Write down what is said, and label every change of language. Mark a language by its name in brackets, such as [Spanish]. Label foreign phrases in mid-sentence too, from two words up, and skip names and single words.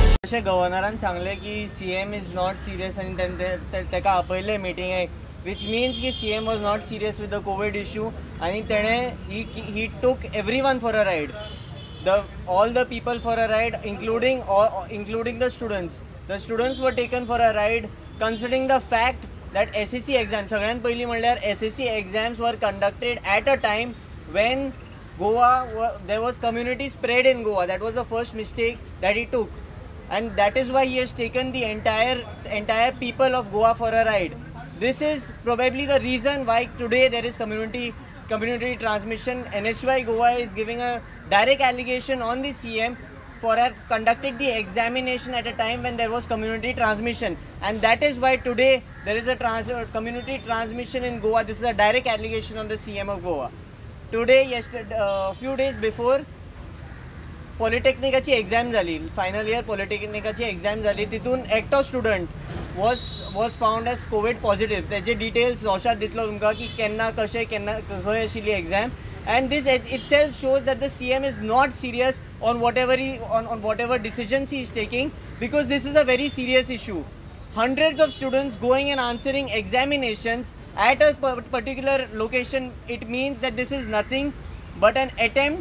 [Konkani] जशें गव्हर्नरान सांगलें की [English] CM is not serious [Konkani] आनी ताका आपयलें मिटिंगेक, [English] which means कि CM was not serious with the COVID issue and he took everyone for a ride, all the people for a ride, including the students. The students were taken for a ride considering the fact that SSC exams, [Konkani] सगळ्यांत पयलीं म्हणल्यार [English] SSC exams were conducted at a time when there was community spread in Goa. That was the first mistake that he took, and that is why he has taken the entire people of Goa for a ride. This is probably the reason why today there is community transmission. NSUI Goa is giving a direct allegation on the CM for have conducted the examination at a time when there was community transmission, and that is why today there is a community transmission in Goa. This is a direct allegation on the CM of Goa. Today, few days before, [Konkani] पॉलिटेक्निकाची एग्जाम जाली, [English] final year [Konkani] पॉलिटेक्निकाची एग्जाम जाली, तितून एकटो [English] student was found as COVID positive. [Konkani] तेजे डिटेल्स रोशात दितलो तुमकां की केन्ना कशें खंय आशिल्ली एग्जाम. [English] And this itself shows that the CM is not serious on whatever decisions he is taking, because this is a very serious issue. Hundreds of students going and answering examinations at a particular location, it means that this is nothing but an attempt.